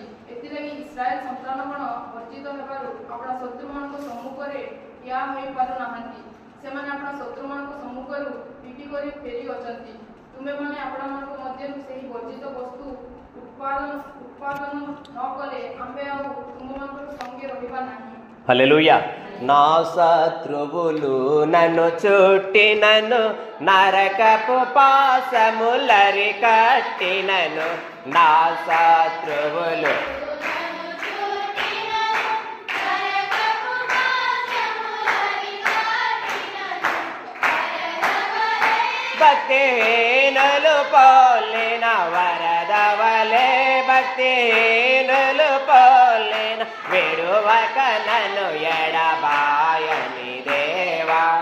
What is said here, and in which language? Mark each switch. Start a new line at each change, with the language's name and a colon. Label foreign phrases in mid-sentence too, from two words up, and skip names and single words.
Odia: ଏଥିଲାଗି ଇସ୍ରାଏଲ ସନ୍ତାନଗଣ ବର୍ଜିତ ହେବାରୁ ଆପଣ ଶତ୍ରୁମାନଙ୍କ ସମ୍ମୁଖରେ ଠିଆ ହୋଇପାରୁନାହାନ୍ତି। ସେମାନେ ଆପଣ ଶତ୍ରୁମାନଙ୍କ ସମ୍ମୁଖରୁ ପିଟି କରି ଫେରି ଅଛନ୍ତି। ତୁମେମାନେ ଆପଣମାନଙ୍କ ମଧ୍ୟରୁ ସେହି ବର୍ଜିତ ବସ୍ତୁ ଉତ୍ପାଦନ ନ କଲେ ଆମ୍ଭେ ଆଉ ତୁମମାନଙ୍କର ସଙ୍ଗେ ରହିବା ନାହିଁ।
Telugu: హల్లెలూయా. నా శత్రువులు నన్ను చుట్టినను, నరకపు పాశములరి కట్టినను. నా శత్రువులు భక్తిహీనులు పోలిన వరదవలే, భక్తిహీనులు పోలిన విడువక నన్ను ఎడబాయని దేవా.